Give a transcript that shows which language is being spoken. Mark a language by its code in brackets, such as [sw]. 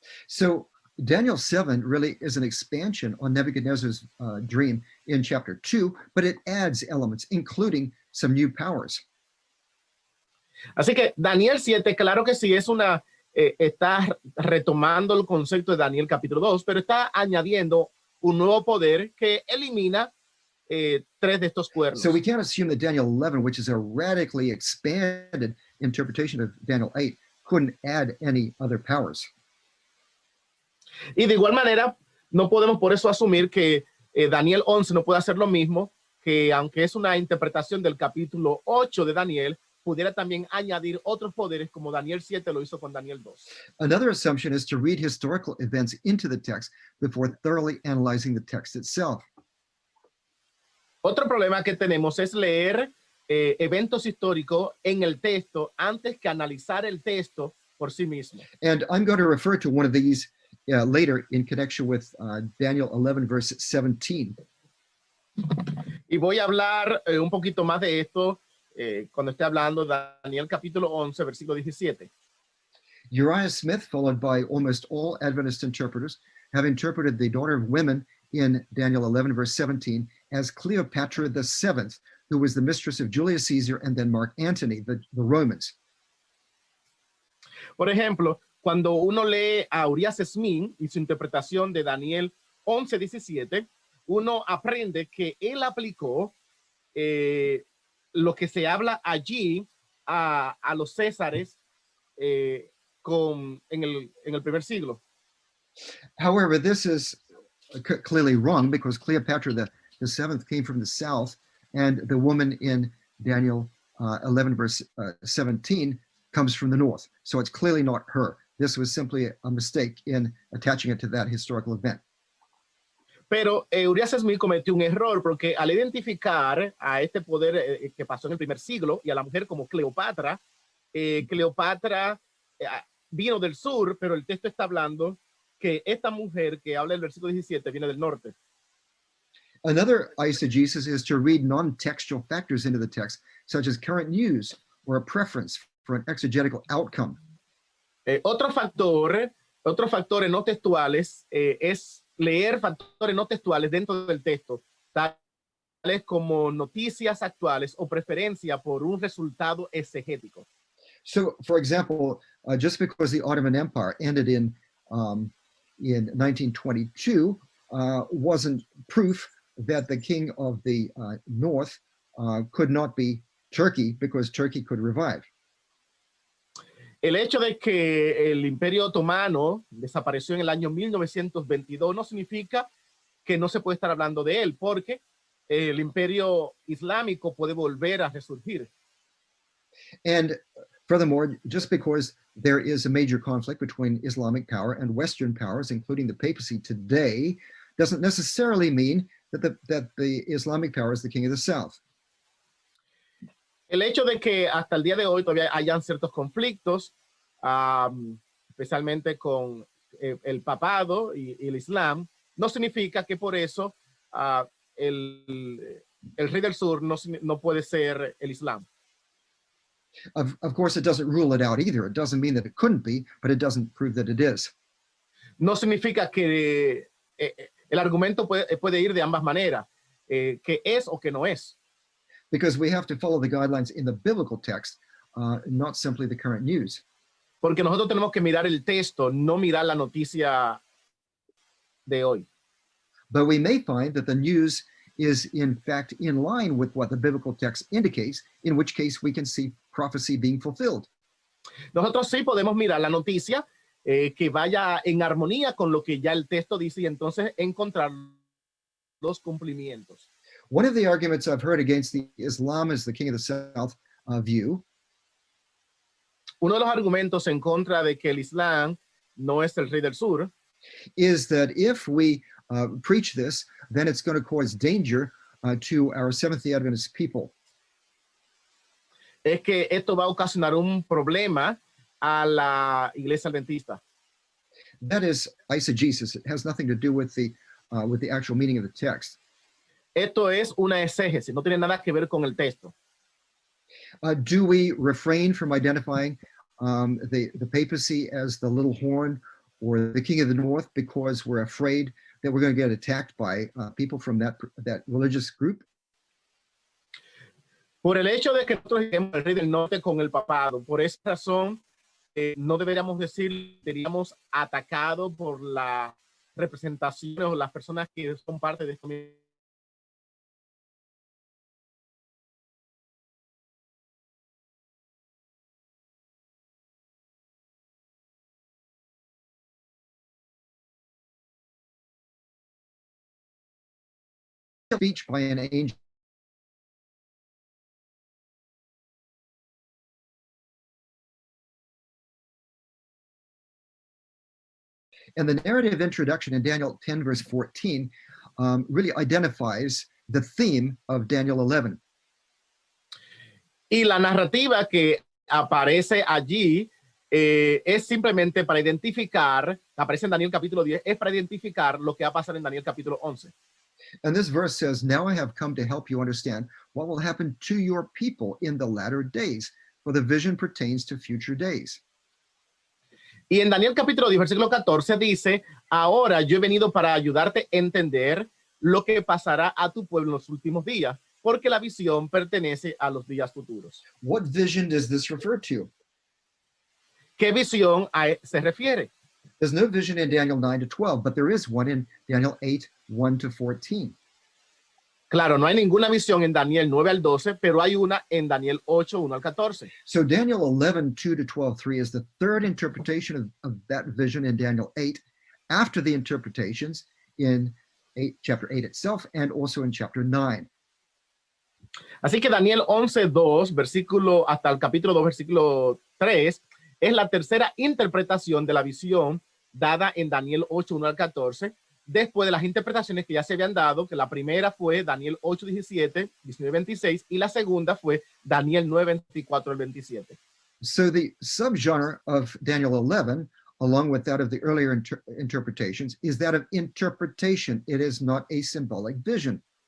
[en] So Daniel 7 really is an expansion on Nebuchadnezzar's dream in chapter 2, but it adds elements, including some new powers. [es] Así que Daniel 7, claro que sí, está retomando el concepto de Daniel capítulo 2, pero está añadiendo un nuevo poder que elimina 3 de estos cuernos. [en] So we can't assume that Daniel 11, which is a radically expanded interpretation of Daniel 8, couldn't add any other powers. [es] Y de igual manera, no podemos por eso asumir que Daniel 11 no puede hacer lo mismo, que aunque es una interpretación del capítulo 8 de Daniel, pudiera también añadir otros poderes como Daniel 7 lo hizo con Daniel 2. [en] Another assumption is to read historical events into the text before thoroughly analyzing the text itself. [es] Otro problema que tenemos es leer eventos históricos en el texto antes que analizar el texto por sí mismo. [en] And I'm going to refer to one of these later in connection with Daniel 11, verse 17. [es] Y voy a hablar un poquito más de esto cuando esté hablando de Daniel capítulo 11, versículo 17. [en] Uriah Smith, followed by almost all Adventist interpreters, have interpreted the daughter of women in Daniel 11, verse 17, as Cleopatra the seventh, who was the mistress of Julius Caesar and then Mark Antony, the Romans. [es] Por ejemplo, cuando uno lee a Uriah Smith y su interpretación de Daniel 11, 17, uno aprende que él aplicó lo que se habla allí a los Césares en el primer siglo. [en] However, this is clearly wrong because Cleopatra the seventh came from the south, and the woman in Daniel 11, verse 17 comes from the north. So it's clearly not her. This was simply a mistake in attaching it to that historical event. [es] Pero Uriah Smith cometió un error porque al identificar a este poder que pasó en el primer siglo y a la mujer como Cleopatra, Cleopatra vino del sur, pero el texto está hablando que esta mujer que habla el versículo 17 viene del norte. [en] Another eisegesis is to read non-textual factors into the text, such as current news or a preference for an exegetical outcome. [es] Otros factores no textuales es leer factores no textuales dentro del texto, tales como noticias actuales o preferencia por un resultado exegético. [en] So, for example, just because the Ottoman Empire ended in 1922 wasn't proof that the king of the north could not be Turkey because Turkey could revive. [es] El hecho de que el Imperio Otomano desapareció en el año 1922 no significa que no se puede estar hablando de él, porque el Imperio Islámico puede volver a resurgir. [en] And furthermore, just because there is a major conflict between Islamic power and Western powers, including the papacy today, doesn't necessarily mean that the Islamic power is the king of the south. [es] El hecho de que hasta el día de hoy todavía hayan ciertos conflictos, especialmente con el papado y el Islam, no significa que por eso el rey del sur no puede ser el Islam. [en] Of course, it doesn't rule it out either. It doesn't mean that it couldn't be, but it doesn't prove that it is. [es] No significa que el argumento puede ir de ambas maneras, que es o que no es. [en] Because we have to follow the guidelines in the biblical text, not simply the current news. [es] Porque nosotros tenemos que mirar el texto, no mirar la noticia de hoy. [en] But we may find that the news is in fact in line with what the biblical text indicates, in which case we can see prophecy being fulfilled. [es] Nosotros sí podemos mirar la noticia que vaya en armonía con lo que ya el texto dice y entonces encontrar los cumplimientos. [en] One of the arguments I've heard against the Islam as the king of the south view [es] Uno de los argumentos en contra de que el Islam no es el rey del sur [en] is that if we preach this, then it's going to cause danger to our Seventh-day Adventist people. [es] Es que esto va a ocasionar un problema a la iglesia adventista. [en] That is eisegesis. It has nothing to do with the actual meaning of the text. [es] Esto es una exégesis, no tiene nada que ver con el texto. [en] Do we refrain from identifying the papacy as the little horn or the king of the north because we're afraid that we're going to get attacked by people from that religious group? [es] Por el hecho de que nosotros tenemos el rey del norte con el papado, por esa razón no deberíamos decir, seríamos atacados por las representaciones o las personas que son parte de esto mismo. [en] Speech by an angel. And the narrative introduction in Daniel 10, verse 14, really identifies the theme of Daniel 11. [es] Y la narrativa que aparece allí es simplemente para identificar, aparece en Daniel capítulo 10, es para identificar lo que va a pasar en Daniel capítulo 11. [en] And this verse says, now I have come to help you understand what will happen to your people in the latter days, for the vision pertains to future days. [es] Y en Daniel capítulo 10, versículo 14 dice, ahora yo he venido para ayudarte a entender lo que pasará a tu pueblo en los últimos días, porque la visión pertenece a los días futuros. [en] What vision does this refer to? [es] ¿Qué visión se refiere? [en] There's no vision in Daniel 9 to 12, but there is one in Daniel 8, 1 to 14. [es] Claro, no hay ninguna visión en Daniel 9 al 12, pero hay una en Daniel 8, 1 al 14. [en] So Daniel 11, 2 to 12, 3 is the third interpretation of that vision in Daniel 8, after the interpretations in chapter 8 itself and also in chapter 9. [es] Así que Daniel 11, 2, versículo, hasta el capítulo 2, versículo 3, es la tercera interpretación de la visión dada en Daniel 8, 1 al 14, después de las interpretaciones que ya se habían dado, que la primera fue Daniel 8, 17, 19, 26, y la segunda fue Daniel 9, 24 al 27. [en] So the subgenre of Daniel 11, along with that of the earlier interpretations, is that of interpretation. It is not a symbolic vision.